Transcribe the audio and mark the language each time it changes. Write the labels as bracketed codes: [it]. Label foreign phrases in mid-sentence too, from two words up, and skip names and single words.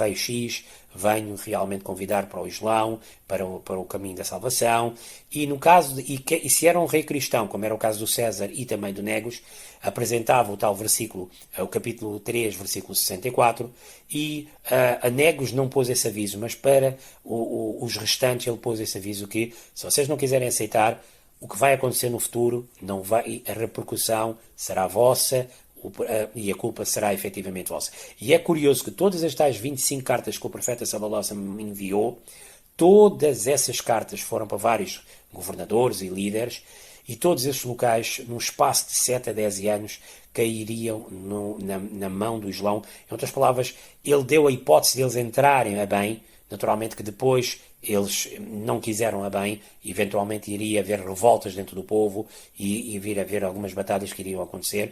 [pt] rei X, venho realmente convidar para o Islão, para o caminho da salvação, e no caso e se era um rei cristão, como era o caso do César e também do Negus, apresentava o tal versículo, o capítulo 3, versículo 64, e a Negus não pôs esse aviso, mas para os restantes ele pôs esse aviso que, se vocês não quiserem aceitar, o que vai acontecer no futuro, a repercussão será vossa, e a culpa será efetivamente vossa. E é curioso que todas as tais 25 cartas que o profeta [ar] صلى الله عليه وسلم [pt] enviou, todas essas cartas foram para vários governadores e líderes, e todos esses locais, num espaço de 7 a 10 anos, cairiam na mão do Islão. Em outras palavras, ele deu a hipótese de eles entrarem a bem, naturalmente que depois eles não quiseram a bem, eventualmente iria haver revoltas dentro do povo e vir a haver algumas batalhas que iriam acontecer.